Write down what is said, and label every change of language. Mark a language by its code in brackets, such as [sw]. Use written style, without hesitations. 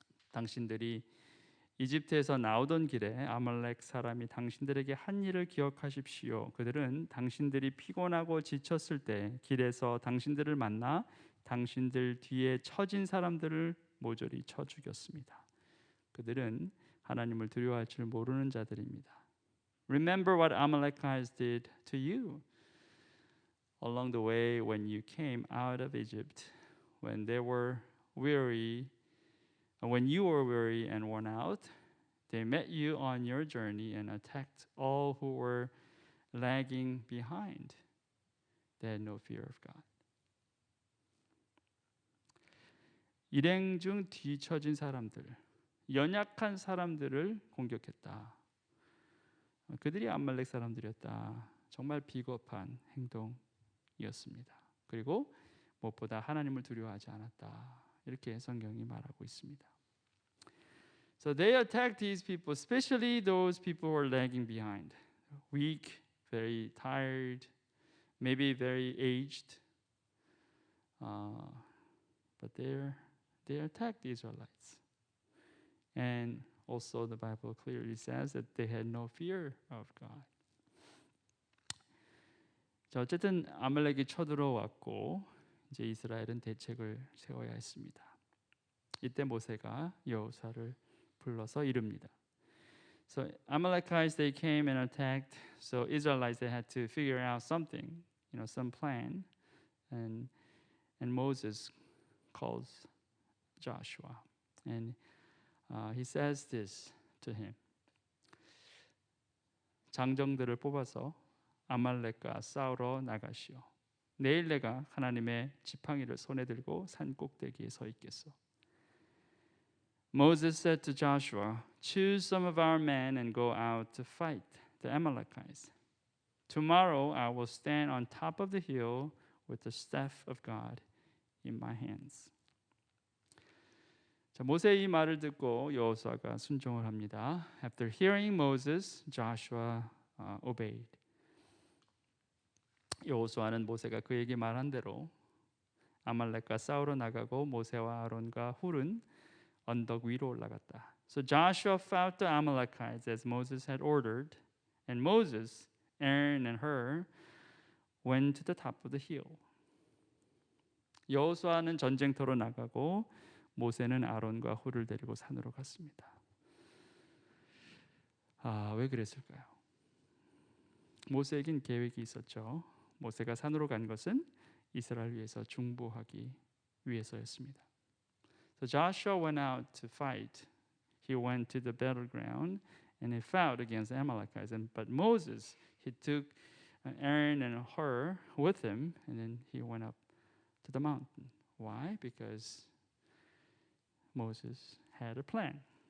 [ko] 당신들이 이집트에서 나오던 길에 아말렉 사람이 당신들에게 한 일을 기억하십시오. 그들은 당신들이 피곤하고 지쳤을 때 길에서 당신들을 만나 당신들 뒤에 처진 사람들을 모조리 쳐 죽였습니다. 그들은 하나님을 두려워할 줄 모르는 자들입니다. [en] Remember what Amalekites did to you along the way when you came out of Egypt, when they were weary, when you were weary and worn out. They met you on your journey and attacked all who were lagging behind. They had no fear of God. [ko] 일행 중 뒤처진 사람들, 연약한 사람들을 공격했다. 그들이 아말렉 사람들이었다. 정말 비겁한 행동이었습니다. 그리고 무엇보다 하나님을 두려워하지 않았다. 이렇게 성경이 말하고 있습니다. [en] So they attacked these people, especially those people who are lagging behind, weak, very tired, maybe very aged. But they attacked the Israelites. And also the Bible clearly says that they had no fear of God. [ko] 자, 어쨌든 아말렉이 쳐들어왔고 이제 이스라엘은 대책을 세워야 했습니다. 이때 모세가 여호수아를 불러서 이릅니다. [en] So Amalekites they came and attacked. So Israelites they had to figure out something, some plan, and Moses calls Joshua, and he says this to him. [ko] 장정들을 뽑아서 아말렉과 싸우러 나가시오. 내일 내가 하나님의 지팡이를 손에 들고 산 꼭대기에 서 있겠소. [en] Moses said to Joshua, choose some of our men and go out to fight the Amalekites. Tomorrow I will stand on top of the hill with the staff of God in my hands. [ko] 자, 모세의 이 말을 듣고 여호수아가 순종을 합니다. [en] After hearing Moses, Joshua obeyed. [ko] 여호수아는 모세가 그에게 말한 대로 아말렉과 싸우러 나가고 모세와 아론과 훌은 언덕 위로 올라갔다. [en] So Joshua fought the Amalekites as Moses had ordered, and Moses, Aaron, and Hur went to the top of the hill. [ko] 여호수아는 전쟁터로 나가고 모세는 아론과 훌을 데리고 산으로 갔습니다. 왜 그랬을까요? 모세에겐 계획이 있었죠. 모세가 산으로 간 것은 이스라엘 위해서 중보하기 위해서였습니다. [en] So Joshua went out to fight. He went to the battleground and he fought against the Amalekites. But Moses, he took Aaron and Hur with him, and then he went up to the mountain. Why? Because Moses had a plan.